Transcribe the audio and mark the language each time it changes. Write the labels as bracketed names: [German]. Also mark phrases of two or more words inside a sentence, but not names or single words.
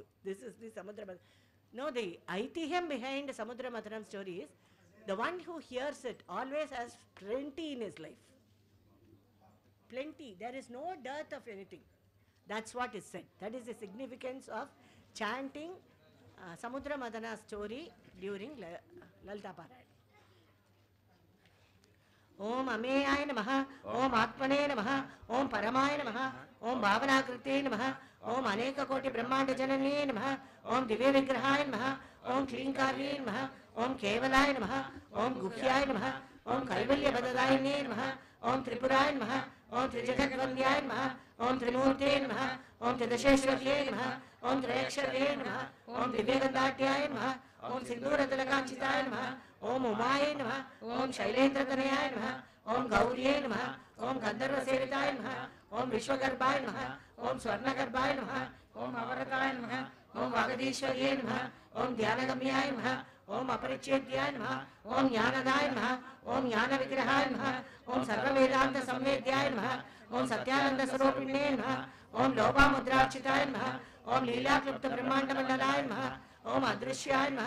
[English] This is the Samudramatharam. Now the Aitiham behind the Samudramatharam story is, the one who hears it always has plenty in his life. Plenty. There is no dearth of anything. That's what is said. That is the significance of chanting Samudramadana story during Lalita Parayana. [Sanskrit] ॐ अमेयाय नमः, ॐ आत्मने नमः, ॐ परमाय नमः, ॐ भावनाकृते नमः, ॐ अनेक कोटि ब्रह्माण्ड जनने नमः, ॐ दिव्य विग्रहाय नमः, ॐ क्लींकार्यै नमः, ॐ केवलाय नमः, ॐ गुह्याय नमः, ॐ कैवल्य पददायिने नमः, ॐ त्रिपुराय नमः, ॐ त्रिजगद्वन्द्याय नमः, ॐ त्रिमूर्ते नमः, ॐ त्रिदशेश्वर्यै नमः, ॐ त्र्यक्षर्यै नमः, ॐ दिव्यगन्धाढ्याय नमः, ॐ सिन्दूरतिलकाञ्चिताय नमः, ఓం ఉమాయే నమః, ఓం శైలేంద్రతనయాయ నమః, ఓం గౌర్యే నమః, ఓం గంధర్వసేవితాయ నమః, ఓం విశ్వగర్భాయ నమః, ఓం స్వర్ణగర్భాయ నమః, ఓం అవరతాయ నమః, ఓం వాగదీశ్వర్యే నమః, ఓం ధ్యానగమ్యాయ నమః, ఓం అపరిచ్ఛేద్యాయ నమః, ఓం జ్ఞానదాయ నమః, ఓం జ్ఞాన విగ్రహాయ నమః, ఓం సర్వవేదాంత సంవేద్యాయ నమః, ఓం సత్యానంద స్వరూపిణే నమః, ఓం లోపాముద్రార్చితాయ నమః, ఓం లీలాక్లుప్త బ్రహ్మాండమండలాయ నమః, ఓం అదృశ్యాయ నమః,